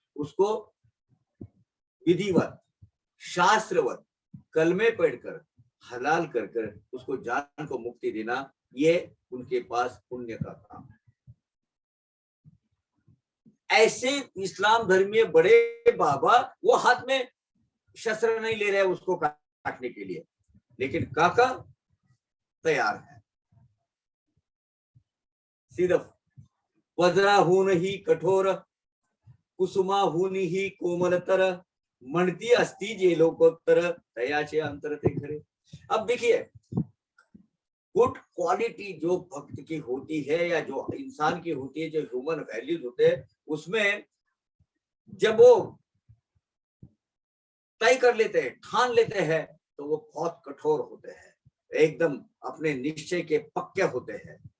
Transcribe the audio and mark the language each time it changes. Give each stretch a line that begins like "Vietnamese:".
Hindi: उसको विधिवत शास्त्रवत कलमे पढ़कर हलाल कर कर उसको जान को मुक्ति देना, ये उनके पास पुण्य का काम है। ऐसे इस्लाम धर्मीय बड़े बाबा वो हाथ में शस्त्र नहीं ले रहे उसको काटने के लिए, लेकिन काका तैयार है।
Marathi: सिर्फ वज्रा हून ही कठोर, कुसुमा हून ही कोमलतर, म्हणती अस्ति जे लोकोत्तर, तयाचे अंतर ते खरे।
Hindi: अब देखिए, गुड क्वालिटी जो भक्त की होती है या जो इंसान की होती है, जो ह्यूमन वैल्यूज होते हैं, उसमें जब वो तय कर लेते हैं, ठान लेते हैं, तो वो बहुत कठोर होते हैं, एकदम अपने निश्चय के पक्के होते हैं।